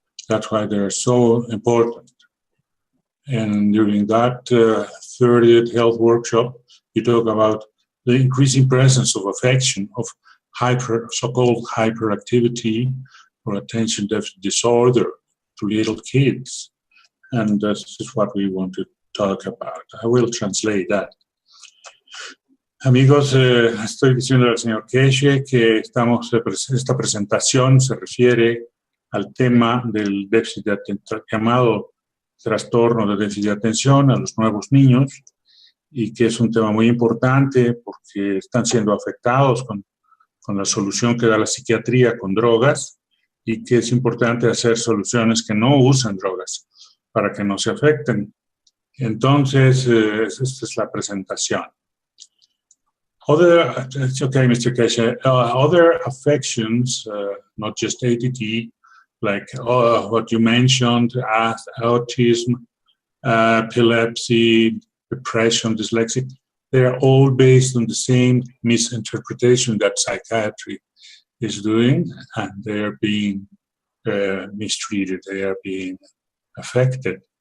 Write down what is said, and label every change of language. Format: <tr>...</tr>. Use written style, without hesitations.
<en>That's why they're so important. And during that 30th health workshop, you talk about the increasing presence of affection, of so-called hyperactivity or attention deficit disorder to little kids. And this is what we want to talk about. I will translate that.</en> <es>Amigos, estoy diciendo al señor Keshe que esta presentación se refiere al tema del déficit de llamado trastorno de déficit de atención a los nuevos niños, y que es un tema muy importante porque están siendo afectados con la solución que da la psiquiatría con drogas, y que es importante hacer soluciones que no usan drogas para que no se afecten. Entonces, esta es la presentación.</es> <en>Okay, Mr. Keshe, other affections, not just ADD, like what you mentioned, autism, epilepsy, depression, dyslexia, they're all based on the same misinterpretation that psychiatry is doing, and they are being mistreated, they are being affected.</en>